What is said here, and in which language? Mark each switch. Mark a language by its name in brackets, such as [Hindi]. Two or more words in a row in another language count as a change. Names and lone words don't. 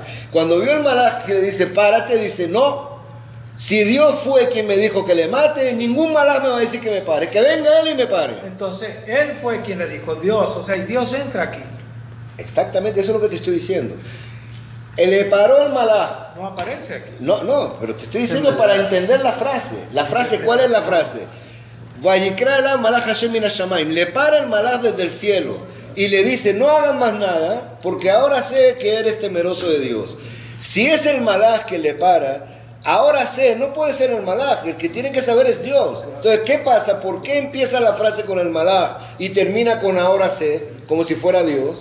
[Spanish] Cuando vio el Malach que le dice, párate, dice, no, si Dios fue quien me dijo que le mate, ningún Malach me va a decir que me pare, que venga él y me pare. Entonces, él fue quien le dijo, Dios, o sea, y Dios entra aquí. Exactamente, eso es lo que te estoy diciendo. Le paró el malaj. No aparece aquí. No, pero te estoy diciendo para entender la frase. La frase, ¿cuál es la frase? [Hebrew] ויקרא אל מלאך השם מן השמים. [Spanish] Le para el malaj desde el cielo y le dice, no hagan más nada, porque ahora sé que eres temeroso de Dios. Si es el malaj que le para, ahora sé, no puede ser el malaj, el que tiene que saber es Dios. Entonces, ¿qué pasa? ¿Por qué empieza la frase con el malaj y termina con ahora sé, como si fuera Dios?